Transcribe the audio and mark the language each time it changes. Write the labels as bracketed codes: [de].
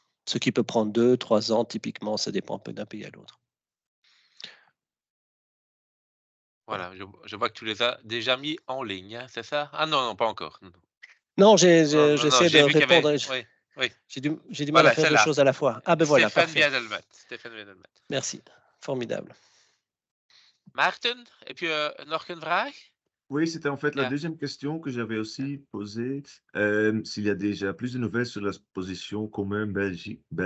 [fr] Ce qui peut prendre 2-3 ans, typiquement, ça dépend un peu d'un pays à l'autre. Voilà, je vois que tu les as déjà mis en ligne, hein, c'est ça? Ah non, pas encore. Non, j'essaie de répondre. Oui. J'ai du mal à faire deux choses à la fois. Ah ben voilà, parfait. Stéphane Wiedelmet. Merci, formidable. [nl] Maarten, heb je nog een vraag? [fr] Oui, c'était en fait la deuxième question que j'avais aussi posée. S'il y a déjà plus de nouvelles sur la position commune Belgique.